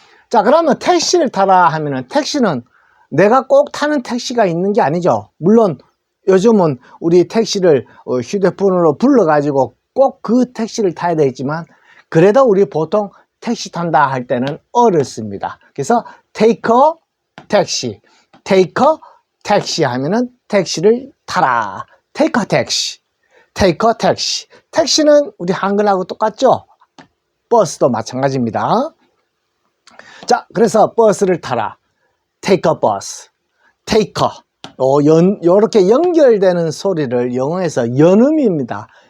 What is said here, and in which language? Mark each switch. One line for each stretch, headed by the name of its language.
Korean: 자, 그러면 택시를 타라 하면은 택시는 내가 꼭 타는 택시가 있는 게 아니죠. 물론 요즘은 우리 택시를 휴대폰으로 불러가지고 꼭 그 택시를 타야 되겠지만 그래도 우리 보통 택시 탄다 할 때는 어를 씁니다. 그래서
English: take a taxi, take a taxi
Korean: 하면은 택시를 타라.
English: take a taxi, take a taxi.
Korean: 택시는 우리 한글하고 똑같죠? 버스도 마찬가지입니다. 자, 그래서 버스를 타라.
English: take a bus, take a.
Korean: 요렇게 연결되는 소리를 영어에서 연음입니다.